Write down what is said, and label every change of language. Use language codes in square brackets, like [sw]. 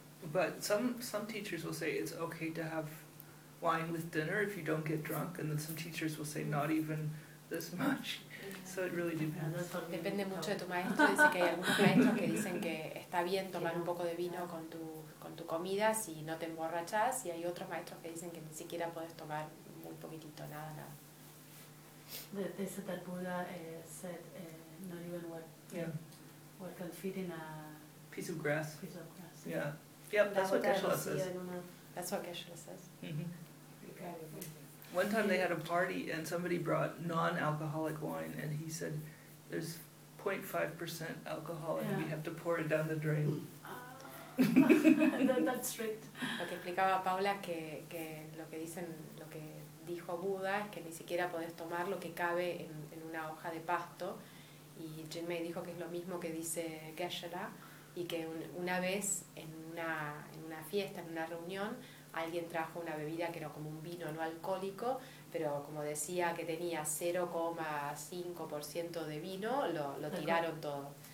[en] But some teachers will say it's okay to have wine with dinner if you don't get drunk, and then some teachers will say not even this much. So it really depends. [es] Depende mucho de tu maestro. Dice que hay algunos maestros que dicen que está bien tomar un poco de vino con tu comida si no te emborrachas, y hay otros maestros que dicen que ni siquiera puedes tomar muy poquitito, nada. [en] They said that Buddha said not even what can fit in a piece of grass. Piece of grass. Yeah. Yep, that's what Geshe-la says. That's what Geshe-la says. Mm-hmm. One time they had a party and somebody brought non-alcoholic wine and he said, there's 0.5% alcohol and we have to pour it down the drain. That's right. [es] Lo que explicaba Paula es que lo que dicen, lo que dijo Buda es que ni siquiera podés tomar lo que cabe en una hoja de pasto. Y Jinmei dijo que es lo mismo que dice Geshe-la, y que una vez en una fiesta, en una reunión, alguien trajo una bebida que era como un vino no alcohólico, pero como decía que tenía 0,5% de vino, lo tiraron todo.